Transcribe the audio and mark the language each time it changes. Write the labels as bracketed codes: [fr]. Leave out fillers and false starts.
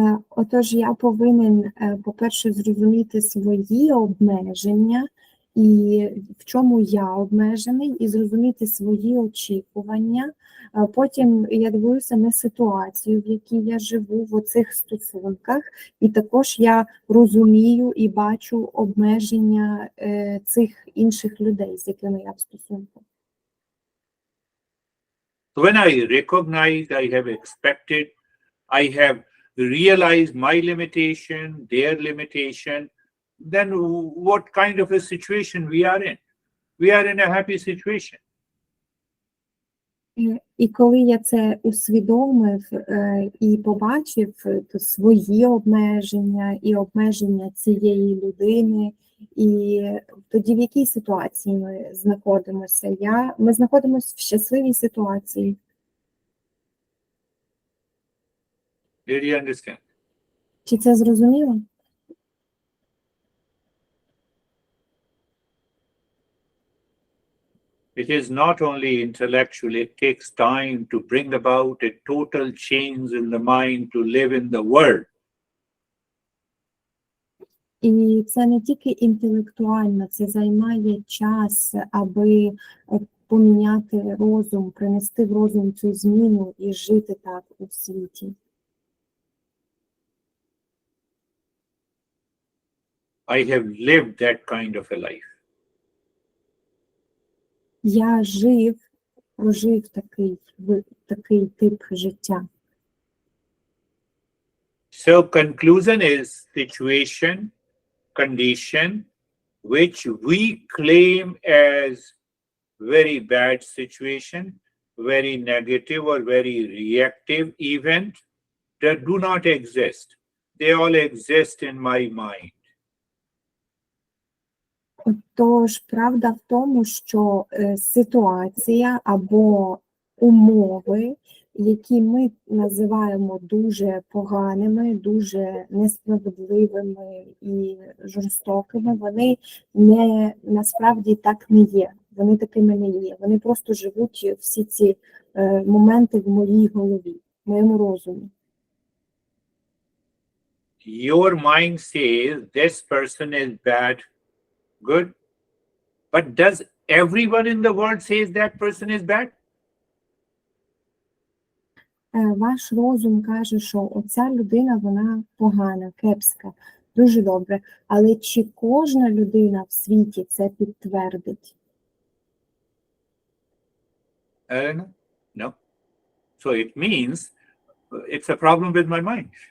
[uk] Отож, я повинен, по-перше, зрозуміти свої обмеження, і в чому я обмежений, і зрозуміти свої очікування. Потім я дивлюся на ситуацію, в якій я живу в оцих стосунках, і також я розумію і бачу обмеження цих інших людей, з якими я в стосунку. [en] When I recognize, I have expected, I have realized my limitation, their limitation, then what kind of a situation we are in? We are in a happy situation. [uk] І коли я це усвідомив і побачив свої обмеження і обмеження цієї людини, і тоді в якій ситуації ми знаходимося? Ми знаходимося в щасливій ситуації. [en] Did you understand? [uk] Чи це зрозуміло? [en] It is not only intellectual, it takes time to bring about a total change in the mind to live in the world. [uk] І це не тільки інтелектуально, це займає час, аби поміняти розум, принести в розум цю зміну і жити так у світі. [en] I have lived that kind of a life. [uk] Я прожив такий тип життя. [en] So conclusion is situation, condition, which we claim as very bad situation, very negative or very reactive event that do not exist. They all exist in my mind. [uk] Тож, правда в тому, що ситуація або умови, які ми називаємо дуже поганими, дуже несправедливими і жорстокими, вони насправді так не є. Вони такими не є. Вони просто живуть всі ці моменти в моїй голові, в моєму розумі. [en] Your mind says this person is bad, good, but does everyone in the world says that person is bad? [uk] Ваш розум каже, що оця людина, вона погана, кепська, дуже добре. Але чи кожна людина в світі це підтвердить? [en] No. So it means it's a problem with my mind.